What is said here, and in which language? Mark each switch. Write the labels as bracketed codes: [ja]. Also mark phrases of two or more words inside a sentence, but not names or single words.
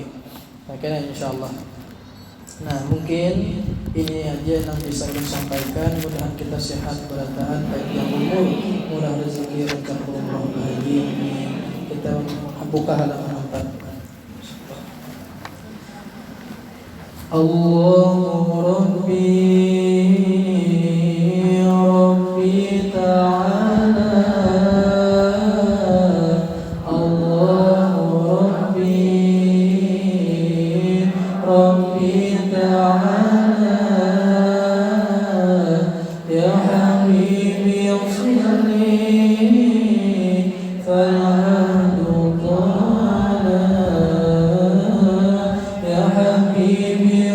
[id] Nah kena insyaallah. Nah mungkin ini aja yang bisa kita sampaikan. Mudah-mudahan kita sehat bertahan panjang umur, murah rezeki dan Allah bahagia. Kita buka halaman 4. [ar] الله ربي ربي تعالى الله ربي ربي تعالى يا حبيبي أوصلني فالعهد تعالى يا حبيبي